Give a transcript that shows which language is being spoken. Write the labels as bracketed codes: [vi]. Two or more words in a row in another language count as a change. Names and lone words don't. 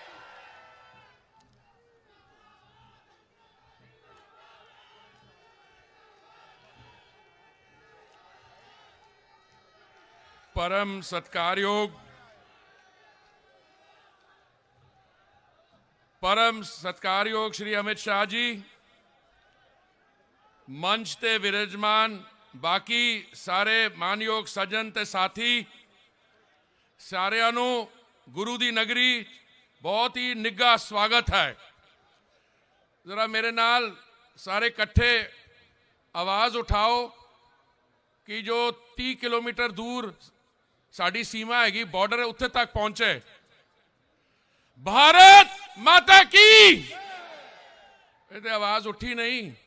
[pa] ਪਰਮ ਸਤਿਕਾਰਯੋਗ ਸ਼੍ਰੀ ਅਮਿਤ ਸ਼ਾਹ ਜੀ, ਮੰਚ ਤੇ ਵਿਰਾਜਮਾਨ ਬਾਕੀ ਸਾਰੇ ਮਾਨਯੋਗ ਸੱਜਣ ਤੇ ਸਾਥੀ, ਸਾਰਿਆਂ ਨੂੰ ਗੁਰੂ ਦੀ ਨਗਰੀ ਬਹੁਤ ਹੀ ਨਿੱਘਾ ਸਵਾਗਤ ਹੈ। ਜ਼ਰਾ ਮੇਰੇ ਨਾਲ ਸਾਰੇ ਇਕੱਠੇ ਆਵਾਜ਼ ਉਠਾਓ ਕਿ ਜੋ 30 ਕਿਲੋਮੀਟਰ ਦੂਰ ਸਾਡੀ ਸੀਮਾ ਹੈਗੀ, ਬਾਰਡਰ ਹੈ, ਉੱਥੇ ਤੱਕ ਪਹੁੰਚੇ। [hi] भारत माता की, ये आवाज उठी नहीं।